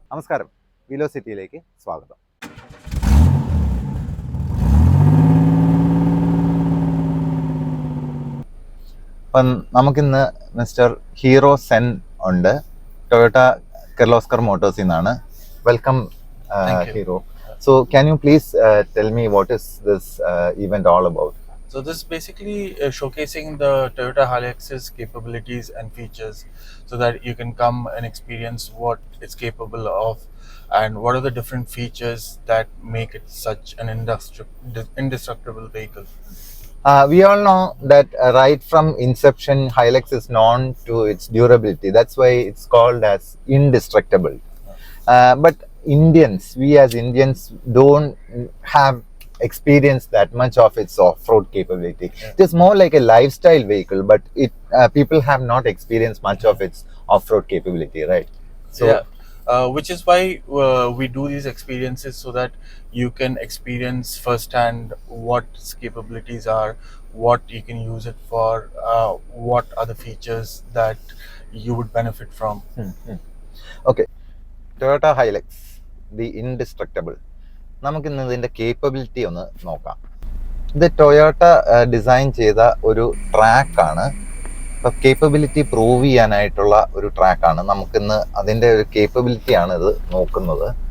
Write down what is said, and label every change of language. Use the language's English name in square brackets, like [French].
[Malayalam] നമസ്കാരം, വിലോസിറ്റിയിലേക്ക് സ്വാഗതം. അപ്പം നമുക്കിന്ന് മിസ്റ്റർ ഹീറോ സെൻ ഉണ്ട്, ടൊയോട്ട കിർലോസ്കർ മോട്ടോഴ്സിൽ നിന്നാണ്. [English] Welcome Hero. So can you please tell me what is this event all about? So this is basically showcasing the Toyota Hilux's capabilities and features so that you can come and experience what it's capable of and what are the different features that make it such an indestructible vehicle. We all know that right from inception, Hilux is known to its durability. That's why it's called as indestructible. But we as Indians don't have experienced that much of its off-road capability. Yeah. It is more like a lifestyle vehicle, but people have not experienced much of its off-road capability, right? So which is why we do these experiences so that you can experience firsthand what its capabilities are, what you can use it for, what are the features that you would benefit from. Okay, Toyota Hilux, the indestructible. [Malayalam] നമുക്കിന്ന് ഇതിൻ്റെ capability ഒന്ന് നോക്കാം. ഇത് Toyota design ചെയ്ത ഒരു ട്രാക്കാണ്. അപ്പോൾ capability prove ചെയ്യാനായിട്ടുള്ള ഒരു ട്രാക്കാണ്. നമുക്കിന്ന് അതിൻ്റെ ഒരു കേപ്പബിലിറ്റിയാണ് ഇത് നോക്കുന്നത്.